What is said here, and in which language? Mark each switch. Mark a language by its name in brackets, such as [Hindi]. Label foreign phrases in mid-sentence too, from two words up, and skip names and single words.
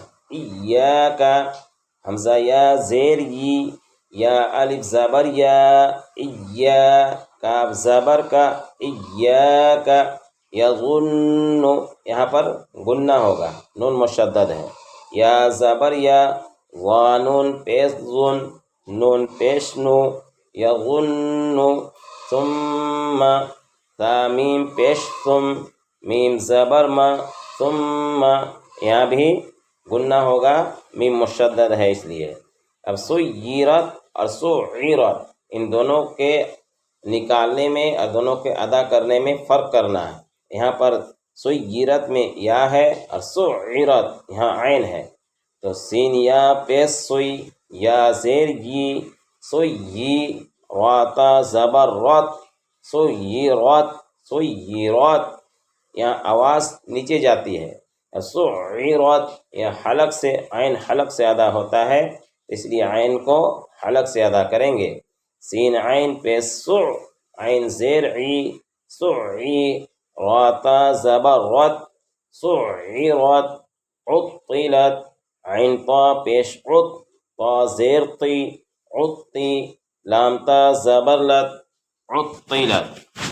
[Urdu] ایاک، حمزہ یا زیر ی، یا الف زبر یا، ایا، کاف زبر کا، ایاک، یظن، یہاں پر غنہ ہوگا، نون مشدد ہے۔ یا زبر یا، وانون پیش ظن، نون پیش نو، یظن، ثم، تا میم پیش ثم، میم زبر ما، ثم، یہاں بھی گننا ہوگا، میم مشدد ہے اس لیے۔ اب سیرت اور سعیرت، ان دونوں کے نکالنے میں اور دونوں کے ادا کرنے میں فرق کرنا ہے۔ یہاں پر سیرت میں یا ہے اور سعیرت یہاں عین ہے، تو سین یا پیش سوئی، یا زیر ی، سوئی، راتا زبر رت، سیرت، سیرت، یہاں آواز نیچے جاتی ہے۔ سعیرت یہ حلق سے، عین حلق سے ادا ہوتا ہے، اس لیے عین کو حلق سے ادا کریں گے۔ سین عین پہ سع، عین زیر عی، سعی، راتا زبر رت، سعیرت، عطلت، عین طا پیش عط، طا زیر طی، عطی، لام تا زبر لت، عطلت۔